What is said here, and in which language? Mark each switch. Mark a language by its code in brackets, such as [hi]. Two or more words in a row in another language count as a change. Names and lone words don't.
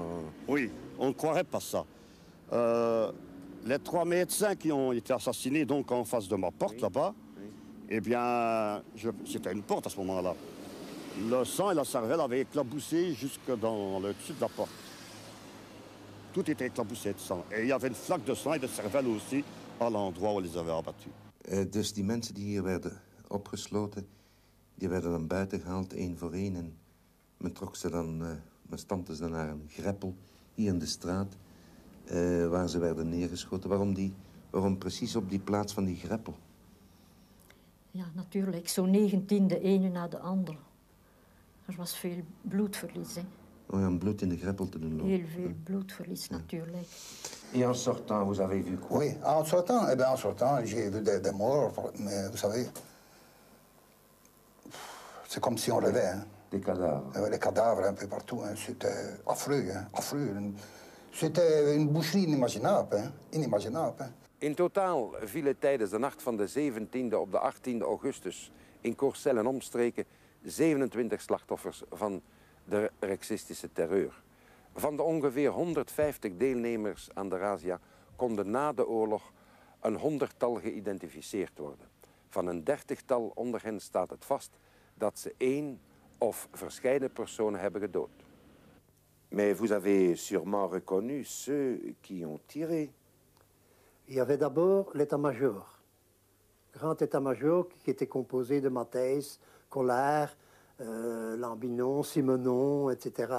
[fr] Oui, on ne croirait pas ça. Les 3 médecins qui ont été assassinés donc en face de ma porte là-bas, eh bien, c'était une porte à ce moment-là. Le sang et la cervelle avaient éclaboussé jusque dans le dessus de la porte. Tout était éclaboussé de sang. Et il y avait une flaque de sang et de cervelle aussi à l'endroit où on les avait abattus. [nl] Dus die mensen die hier werden opgesloten, die werden dan buiten gehaald, één voor één. En men trok ze dan, men stampte ze dan naar een greppel hier in de straat. Waar ze werden neergeschoten. Waarom precies op die plaats van die greppel? Ja, natuurlijk. Zo'n 19, de ene na de andere. Er was veel bloedverlies, hè. Oui, om bloed in de greppel te doen lopen. Heel veel bloedverlies natuurlijk. [fr] Et en sortant, vous avez vu quoi? Oui, en sortant, en sortant, j'ai vu des morts, mais vous savez, c'est comme si on rêvait. Hein. Des cadavres. Les cadavres un peu partout, hein. C'était affreux, hein. Affreux. C'était une boucherie inimaginable, hein. Inimaginable. Hein. [nl] In totaal vielen tijdens de nacht van de 17e op de 18e augustus in Courcelles en omstreken 27 slachtoffers van de rexistische terreur. Van de ongeveer 150 deelnemers aan de razzia konden na de oorlog een 100-tal geïdentificeerd worden. Van een 30-tal onder hen staat het vast dat ze één of verscheiden personen hebben gedood. [fr] Mais vous avez sûrement reconnu ceux qui ont tiré. Il y avait d'abord l'état-major, grand état-major qui était composé de Matthijs, Collard, Lambinon, Simonon, etc.